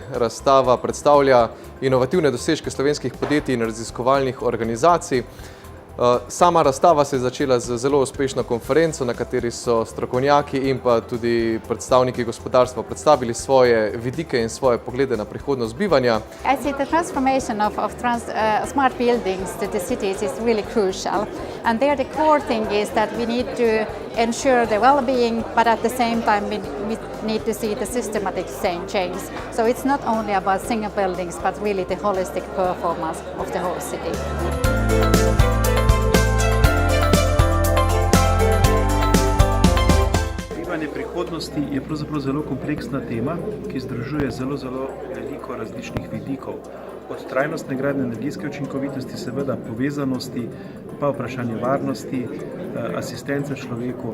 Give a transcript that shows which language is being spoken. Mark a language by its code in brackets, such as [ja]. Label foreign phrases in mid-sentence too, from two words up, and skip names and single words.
[sl] Razstava predstavlja inovativne dosežke slovenskih podjetij in raziskovalnih organizacij. Sama razstava se je začela z zelo uspešno konferenco, na kateri so strokovnjaki in pa tudi predstavniki gospodarstva predstavili svoje vidike in svoje poglede na prihodnost bivanja. [en] I see the transformation of smart buildings to the cities is really crucial. And there the core thing is that we need to ensure the well-being, but at the same time we need to see the systematic change. So it's not only about single buildings, but really the holistic performance of the whole city. [sl] Bivanje prihodnosti je pravzaprav zelo kompleksna tema, ki združuje zelo veliko različnih vidikov. Od trajnostne gradnje, energijske učinkovitosti, seveda povezanosti, pa vprašanje varnosti, asistence človeku.